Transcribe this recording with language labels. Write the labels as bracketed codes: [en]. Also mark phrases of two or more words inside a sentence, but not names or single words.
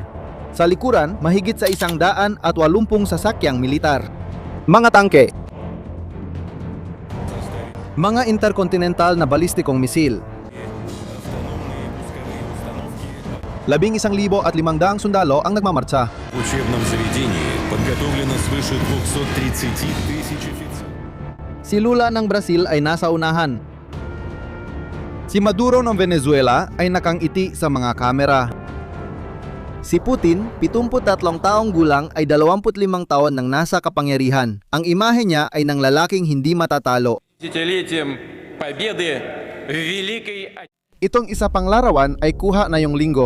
[tl] Sa likuran, mahigit sa 180 sasakyang militar. Mga tangke, mga interkontinental na balistikong misil, 11,500 sundalo ang nagmamartsa. [ru] В учебном заведении подготовлено свыше 230 тысяч офицеров. [tl] Si Lula ng Brazil ay nasa unahan. Si Maduro ng Venezuela ay nakangiti sa mga kamera. Si Putin, 73 taong gulang, ay 25 taon nang nasa kapangyarihan. Ang imahe niya ay ng lalaking hindi matatalo. Itong isa pang larawan ay kuha na yung linggo.